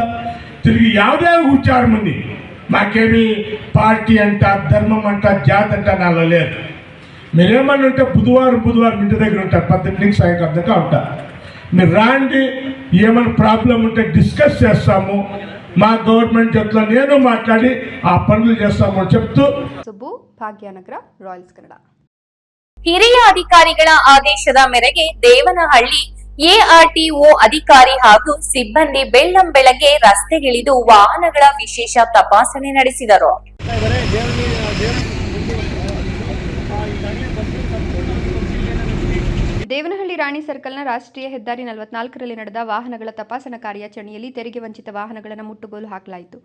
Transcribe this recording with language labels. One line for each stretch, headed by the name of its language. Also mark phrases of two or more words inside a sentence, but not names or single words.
Telugu: తిరిగి యావదే కూర్చారమండి, మాకేమి పార్టీ అంట, ధర్మం అంట, జాతి అంట నాలో లేదు. మీరేమన్నా ఉంటే బుధవారం ఇంటి దగ్గర ఉంటారు, 10 నుంచి సాయంకాలం దాకా ఉంటారు. మీరు రాండి, ఏమైనా ప్రాబ్లం ఉంటే డిస్కస్ చేస్తాము. మా గవర్నమెంట్ జతలో నేను మాట్లాడి ఆ పనులు చేస్తామని చెప్తూ.
Kannada: ಸುಬ್ಬು, ಭಾಗ್ಯನಗರ, ರಾಯಲ್ಸ್ ಕನ್ನಡ. ಹಿರಿಯ ಅಧಿಕಾರಿಗಳ ಆದೇಶದ ಮೇರೆಗೆ ದೇವನಹಳ್ಳಿ ಎಆರ್ಟಿಒ ಅಧಿಕಾರಿ ಹಾಗೂ ಸಿಬ್ಬಂದಿ ಬೆಳ್ಳಂಬೆಳಗ್ಗೆ ರಸ್ತೆಗಿಳಿದು ವಾಹನಗಳ ವಿಶೇಷ ತಪಾಸಣೆ ನಡೆಸಿದರು. ದೇವನಹಳ್ಳಿ ರಾಣಿ ಸರ್ಕಲ್ನ ರಾಷ್ಟ್ರೀಯ ಹೆದ್ದಾರಿ 44ರಲ್ಲಿ ನಡೆದ ವಾಹನಗಳ ತಪಾಸಣಾ ಕಾರ್ಯಾಚರಣೆಯಲ್ಲಿ ತೆರಿಗೆ ವಂಚಿತ ವಾಹನಗಳನ್ನು ಮುಟ್ಟುಗೋಲು ಹಾಕಲಾಯಿತು.